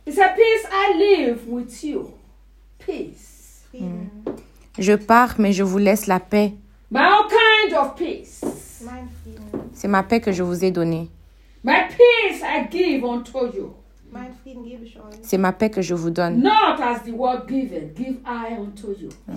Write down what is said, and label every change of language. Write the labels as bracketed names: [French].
[English] It's a peace I live with you. Peace. [French] Je pars, mais je vous laisse la paix. [English] My own kind of peace. [French] C'est ma paix que je vous ai donnée. [English] My peace I give unto you. [French] C'est ma paix que je vous donne. [English] Not as the world giveth, give I unto you.